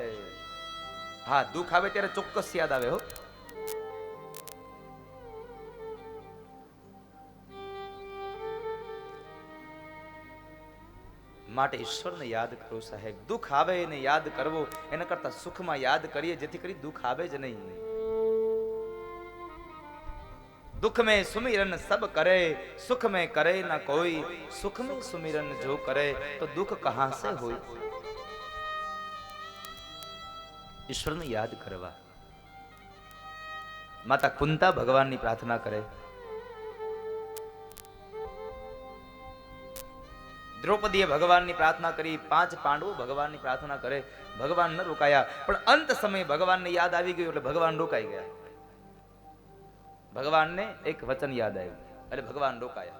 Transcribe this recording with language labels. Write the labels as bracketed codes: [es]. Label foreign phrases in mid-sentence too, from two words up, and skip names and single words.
[gu] હા, દુઃખ આવે ત્યારે ચોક્કસ યાદ આવે હો. માટે ઈશ્વરને યાદ કરો સાહેબ. દુઃખ આવે એને યાદ કરવો એના કરતા સુખમાં યાદ કરીએ, જેથી કરી દુઃખ આવે જ નહીં. [hi] दुख में सुमिरन सब करे, सुख में करे ना कोई, सुख में सुमिरन जो करे तो दुख कहां से होई. [gu] ઈશ્વર ને યાદ કરવા. માતા કુંતા ભગવાન ની પ્રાર્થના કરે, દ્રૌપદીએ ભગવાનની પ્રાર્થના કરી, 5 પાંડવો ભગવાનની પ્રાર્થના કરે, ભગવાન ન રોકાયા. પણ અંત સમયે ભગવાનને યાદ આવી ગયું એટલે ભગવાન રોકાઈ ગયા. ભગવાનને એક વચન યાદ આવ્યું એટલે ભગવાન રોકાયા.